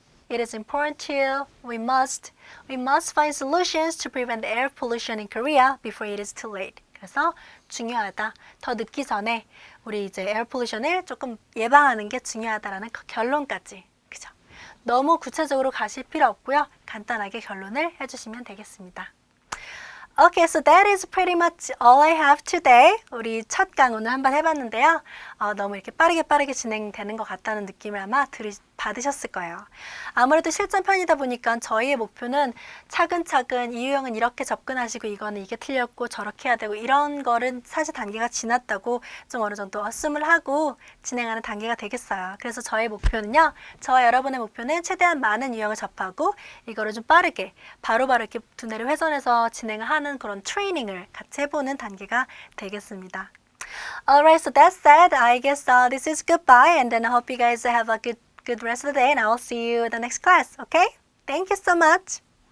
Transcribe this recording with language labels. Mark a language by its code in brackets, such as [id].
[en] It is important to, we must find solutions to prevent air pollution in Korea before it is too late. [ko] 그래서 중요하다. 더 늦기 전에 우리 이제 에어 pollution을 조금 예방하는 게 중요하다라는 결론까지. 그죠? 너무 구체적으로 가실 필요 없고요. 간단하게 결론을 해주시면 되겠습니다. [en] Okay, so that is pretty much all I have today. [ko] 우리 첫 강의는 한번 해봤는데요. 너무 이렇게 빠르게 진행되는 것 같다는 느낌을 아마 받으셨을 거예요. 아무래도 실전편이다 보니까 저희의 목표는 차근차근 이 유형은 이렇게 접근하시고 이거는 이게 틀렸고 저렇게 해야 되고 이런 거는 사실 단계가 지났다고 좀 어느 정도 어씀을 하고 진행하는 단계가 되겠어요. 그래서 저의 목표는요. 저와 여러분의 목표는 최대한 많은 유형을 접하고 이거를 좀 빠르게 바로바로 이렇게 두뇌를 훼손해서 진행을 하는 그런 트레이닝을 같이 해보는 단계가 되겠습니다. [en] Alright, so that said, I guess this is goodbye, and then I hope you guys have a good rest of the day, and I will see you in the next class, okay? Thank you so much.